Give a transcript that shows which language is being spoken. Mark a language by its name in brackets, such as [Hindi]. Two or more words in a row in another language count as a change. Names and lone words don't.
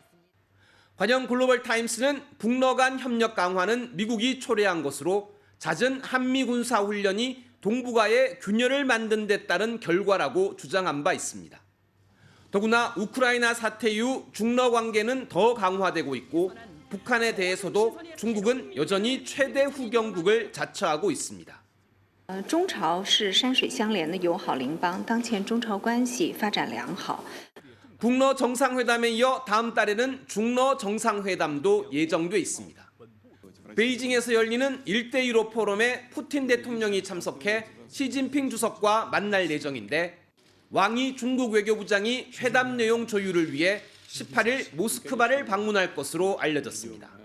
[Korean] 관영 글로벌 타임스는 북러 간 협력 강화는 미국이 초래한 것으로 잦은 한미 군사 훈련이 동북아의 균열을 만든 데 따른 결과라고 주장한 바 있습니다. 더구나 우크라이나 사태 이후 중러 관계는 더 강화되고 있고 북한에 대해서도 중국은 여전히 최대 후견국을 자처하고 있습니다. [Chinese] 中朝是山水相连的友好邻邦，当前中朝关系发展良好。 [Korean] 북러 정상회담에 이어 다음 달에는 중러 정상회담도 예정돼 있습니다. 베이징에서 열리는 1대15 포럼에 푸틴 대통령이 참석해 시진핑 주석과 만날 예정인데 왕이 중국 외교부장이 회담 내용 조율을 위해 18일 모스크바를 방문할 것으로 알려졌습니다.